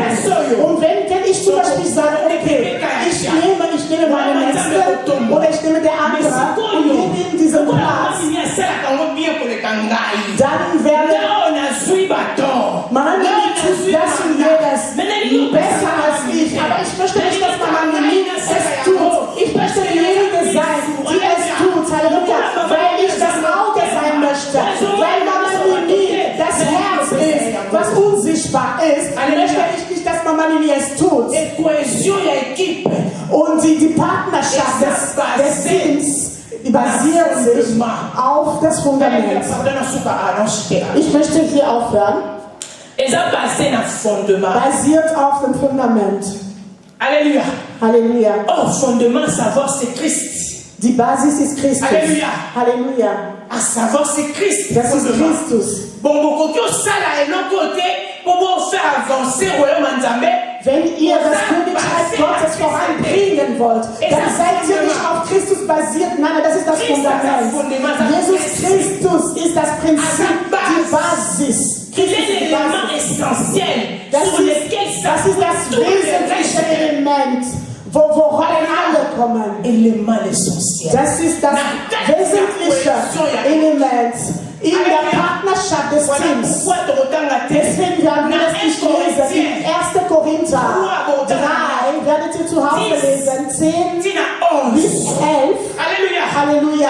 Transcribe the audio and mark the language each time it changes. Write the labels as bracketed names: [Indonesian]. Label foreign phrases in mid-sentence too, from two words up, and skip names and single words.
[German] Und wenn ich zum Beispiel sage, okay, ich nehme meine Nächste oder ich nehme der andere und gebe ihm diesen Platz, dann werden Mama tut das und jenes besser als ich. Aber ich möchte nicht, dass Mama es tut. Ich möchte diejenige sein, die es tut. Halleluja. Weil ich das Auge sein möchte. Weil Mama das Herz ist. [French] Et cohésion et équipe. [German] Und die Partnerschaft des Teams, die basiert sich auf das Fundament. Ich möchte hier aufhören. Basiert auf dem Fundament. [French] Alléluia. [German] Halleluja. [French] Oh, fondement, savoir c'est Christ. [German] Die Basis ist Christus. [French] Alléluia. [German] Halleluja. [French] À savoir c'est Christ. [German] Das ist Christus. [French] Bon, côté ça là et l'autre côté pour faire avancer le royaume Nzambe. [German] Wenn ihr das Königreich Gottes voranbringen wollt, dann seid ihr nicht auf Christus basiert. Nein, das ist das Fundament. Jesus Christus ist das Prinzip, die Basis. [French] Il est l'élément essentiel sur lequel [German] das ist das wesentliche Element, woran alle kommen. [French] Élément essentiel. [German] Das ist das wesentliche Element in der Partnerschaft des Teams. Deswegen werden wir das nicht lesen. In 1. Korinther 3 werdet ihr zu Hause lesen. 10 bis 11. Halleluja.